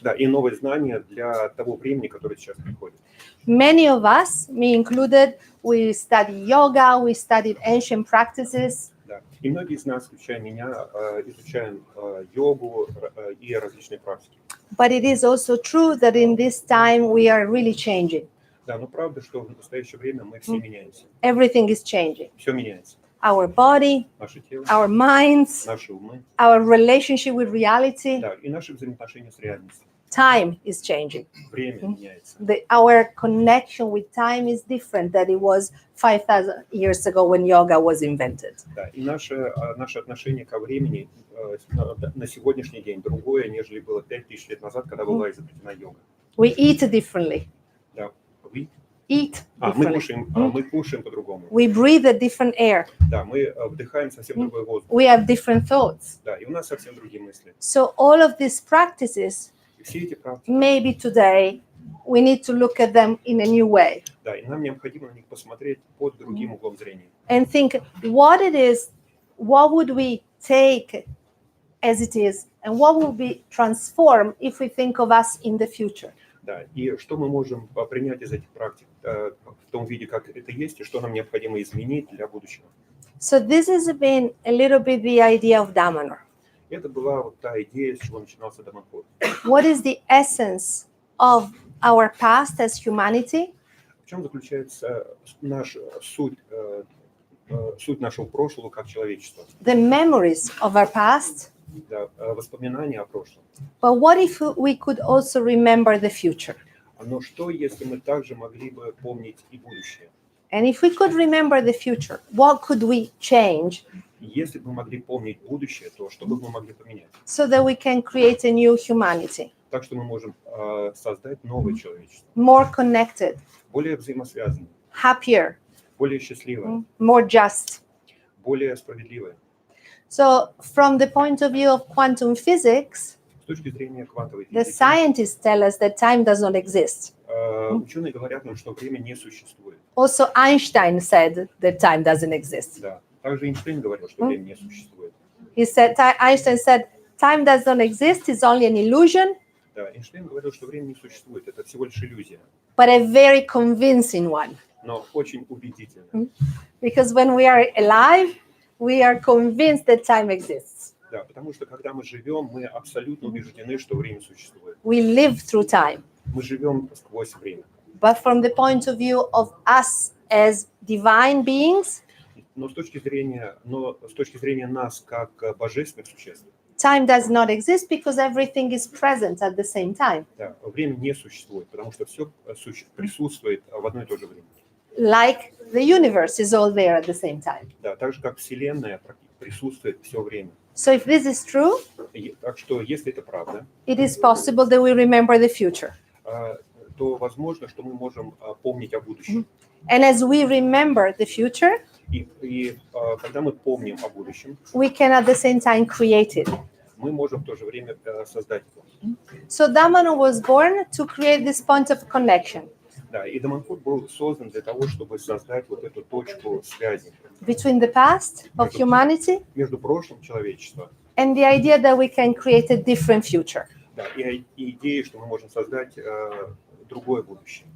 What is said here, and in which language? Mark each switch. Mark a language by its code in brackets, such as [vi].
[ru] да, и новые знания для того времени, которое сейчас приходит. [en] Many of us, me included, we study yoga, we studied ancient practices. [ru] Да. И многие из нас, включая меня, изучаем йогу и различные практики. [en] But it is also true that in this time we are really changing. [ru] Да, но правда, что в настоящее время мы все меняемся. [en] Everything is changing. [ru] Все меняется. [en] Our body, [ru] Наше тело, [en] our minds, [ru] наши умы, [en] our relationship with reality. [ru] да, и наши взаимоотношения с реальностью. [en] Time is changing. [ru] Время меняется. [en] Our connection with time is different than it was 5,000 years ago when yoga was invented. [ru] Да, и наше отношение ко времени на сегодняшний день другое, нежели было 5000 лет назад, когда была изобретена йога. [en] We eat differently. [ru] Да, [en] Eat [ru] мы [en] differently. [ru] кушаем по-другому. [en] We breathe a different air. [ru] Да, мы вдыхаем совсем другой воздух. [en] We have different thoughts. [ru] Да, и у нас совсем другие мысли. [en] So all of these practices, [ru] И все эти практики, [en] maybe today, we need to look at them in a new way [ru] да, и нам необходимо на них посмотреть под другим углом зрения. [en] and think what it is, what would we take as it is, and what will be transformed if we think of us in the future. [ru] Да, и что мы можем принять из этих практик в том виде, как это есть, и что нам необходимо изменить для будущего. [en] So this has been a little bit the idea of Damanhur. [ru] Это была вот та идея, с чего начинался Даманхур. [en] What is the essence of our past as humanity? [ru] В чем заключается суть нашего прошлого как человечества? [en] The memories of our past. [ru] Да, воспоминания о прошлом. [en] But what if we could also remember the future? [ru] Но что, если мы также могли бы помнить и будущее? [en] And if we could remember the future, what could we change [ru] Если бы мы могли помнить будущее, то что бы мы могли поменять? [en] so that we can create a new humanity, [ru] Так что мы можем создать новое человечество, [en] more connected, [ru] более взаимосвязанное, [en] happier, [ru] более счастливое, [en] more just? [ru] более справедливое. [en] So from the point of view of quantum physics, [ru] С точки зрения квантовой [en] the [ru] физики, [en] scientists tell us that time does not exist. [ru] ученые говорят нам, что время не существует. [en] Also, Einstein said that time doesn't exist. [ru] Да. Также Эйнштейн говорил, что время не существует. [en] Einstein said, time does not exist, it's only an illusion, [ru] Да, Эйнштейн говорил, что время не существует, это всего лишь иллюзия, [en] but a very convincing one. [ru] но очень убедительно. [en] Because when we are alive, we are convinced that time exists. [ru] Да, потому что когда мы живем, мы абсолютно убеждены, что время существует. [en] We live through time. [ru] Мы живем сквозь время. [en] But from the point of view of us as divine beings, [ru] Но с точки зрения нас как божественных существ, [en] time does not exist because everything is present at the same time. [ru] да, время не существует, потому что все присутствует в одно и то же время. [en] Like the universe is all there at the same time. [ru] Да, так же как Вселенная присутствует все время. [en] So if this is true, [ru] Так что, если это правда, [en] it is possible that we remember the future. [ru] то возможно, что мы можем помнить о будущем. [en] And as we remember the future, [ru] И когда мы помним о будущем, [en] we can at the same time create it. [ru] мы можем в то же время создать его. [en] So Damanhur was born to create this point of connection [ru] Да, и Даманхур был создан для того, чтобы создать вот эту точку связи [en] between the past of humanity [ru] между прошлым человечества, [en] and the idea that we can create a different future. [ru] да, и идеей, что мы можем создать другое будущее.